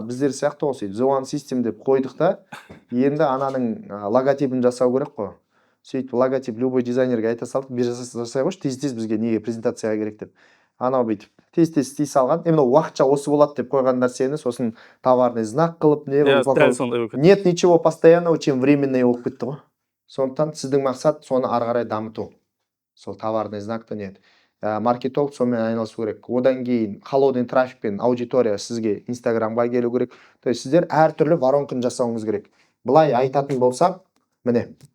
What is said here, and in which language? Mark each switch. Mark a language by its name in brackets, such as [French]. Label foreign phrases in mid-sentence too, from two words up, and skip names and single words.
[Kazakh] Біздер сияқты осы The One System деп қойдық та, енді ананың логотипін жасау керек қой. Сөйтіп логотип [Russian] любой дизайнерге [Kazakh] айта салдық, бір жасай қойшы, тез-тез бізге неге презентацияға керек деп. Анау бүйтіп тез-тез істей салған, именно уақытша осы болады деп қойған нәрсені, сосын [Russian] товарный знак [Kazakh] қылып, [Russian] нет ничего постоянного, чем временный [Kazakh] болып кетті ғой. Сондықтан сіздің мақсат соны ары қарай дамыту. Сол [Russian] товарный знакты нет. [Kazakh] Маркетолог сонымен айналысу керек. Одан кейін [Russian] холодный трафикпен [Kazakh] аудитория сізге Инстаграмға келу керек. То есть сіздер әртүрлі воронканы жасауыңыз керек. Былай айтатын болсақ, міне.